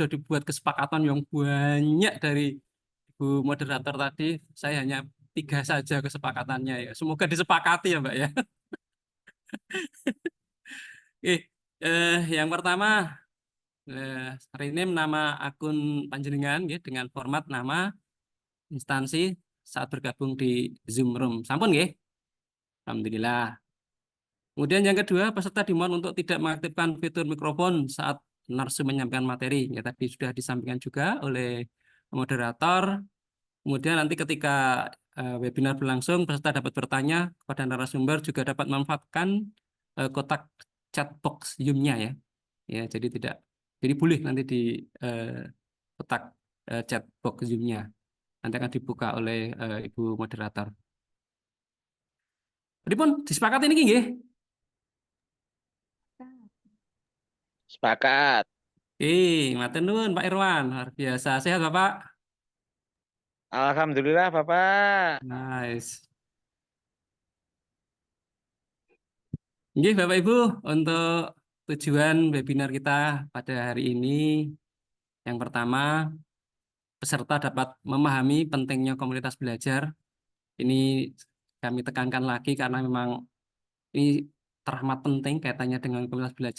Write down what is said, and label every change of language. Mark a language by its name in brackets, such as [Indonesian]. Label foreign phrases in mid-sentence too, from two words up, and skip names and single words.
[Indonesian] Tadi sudah dibuat kesepakatan yang banyak dari Bu moderator tadi, saya hanya 3 saja kesepakatannya ya. Semoga disepakati ya Mbak ya. Oke, yang pertama, rename nama akun panjenengan ya, dengan format nama instansi saat bergabung di Zoom Room. [Javanese] Sampun nggih? [Indonesian] Alhamdulillah. Kemudian yang kedua, peserta dimohon untuk tidak mengaktifkan fitur mikrofon saat narasumber menyampaikan materi. Ya, tadi sudah disampaikan juga oleh moderator. Kemudian nanti ketika webinar berlangsung, peserta dapat bertanya kepada narasumber, juga dapat memanfaatkan kotak [English] chat box [Indonesian] Zoom-nya ya. Ya, jadi boleh nanti di kotak [English] chat box [Indonesian] Zoom-nya. Nanti akan dibuka oleh Ibu moderator. [Javanese] Pripun disepakati niki nggih? [Indonesian] Sepakat. [Javanese] Matur nuwun Pak Irwan, [Indonesian] luar biasa. Sehat Bapak? Alhamdulillah, Bapak. Nice. Nggih Bapak Ibu, untuk tujuan webinar kita pada hari ini, yang pertama, peserta dapat memahami pentingnya komunitas belajar. Ini kami tekankan lagi karena memang ini teramat penting kaitannya dengan komunitas belajar.